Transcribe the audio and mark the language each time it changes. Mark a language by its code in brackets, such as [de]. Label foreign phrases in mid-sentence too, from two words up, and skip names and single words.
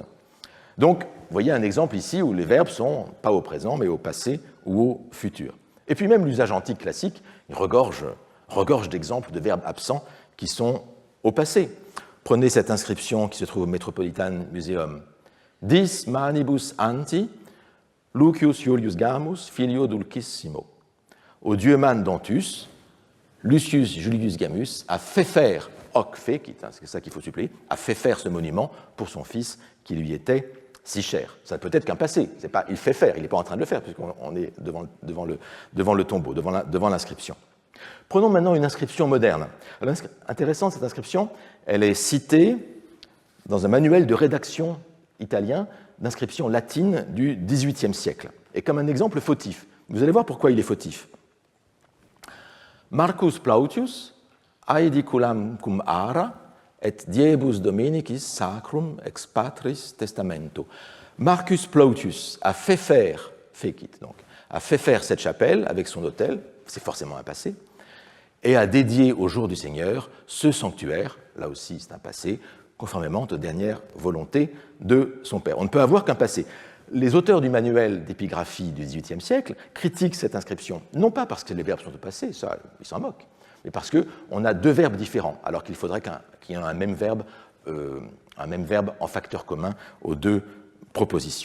[fr] Donc, vous voyez un exemple ici où les verbes sont pas au présent, mais au passé ou au futur. Et puis même l'usage antique classique il regorge d'exemples de verbes absents qui sont au passé. Prenez cette inscription qui se trouve au Metropolitan Museum. [la] Dis manibus anti, Lucius Iulius Gamus, filio dulcissimo. [fr] Au dieu Mandantus, Lucius Julius Gamus a fait faire, [la] hoc fecit, [fr] c'est ça qu'il faut suppléer, a fait faire ce monument pour son fils qui lui était si cher. Ça ne peut être qu'un passé, c'est pas il fait faire, il n'est pas en train de le faire, puisqu'on est devant le tombeau, devant l'inscription. Prenons maintenant une inscription moderne. Alors, intéressante cette inscription, elle est citée dans un manuel de rédaction italien d'inscription latine du XVIIIe siècle, et comme un exemple fautif. Vous allez voir pourquoi il est fautif. [la] Marcus Plautius, aediculam cum ara, et diebus dominicis sacrum ex patris testamento. [fr] Marcus Plautius a fait faire, donc, a fait faire cette chapelle avec son autel, c'est forcément un passé, et a dédié au jour du Seigneur ce sanctuaire, là aussi c'est un passé, conformément aux dernières volontés de son père. On ne peut avoir qu'un passé. Les auteurs du manuel d'épigraphie du XVIIIe siècle critiquent cette inscription, non pas parce que les verbes sont au passé, ça, ils s'en moquent, mais parce qu'on a deux verbes différents, alors qu'il faudrait qu'il y ait un même verbe en facteur commun aux deux propositions.